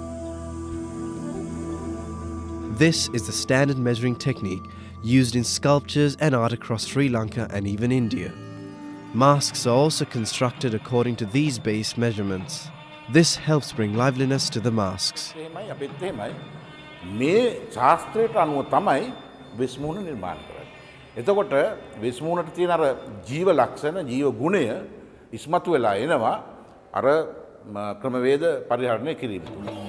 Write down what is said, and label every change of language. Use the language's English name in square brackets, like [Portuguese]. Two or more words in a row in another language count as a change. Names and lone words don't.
[English] This is the standard measuring technique used in sculptures and art across Sri Lanka and even India. Masks are also constructed according to these base measurements. This helps bring liveliness to the masks. [Sinhala] මේ ශාස්ත්‍රයට අනුව තමයි වෙස්මුණ නිර්මාණය කරන්නේ. එතකොට වෙස්මුණට තියෙන අර ජීව ලක්ෂණ, ජීව ගුණය ඉස්මතු වෙලා එනවා අර ක්‍රමවේද පරිහරණය කිරීම තුළ.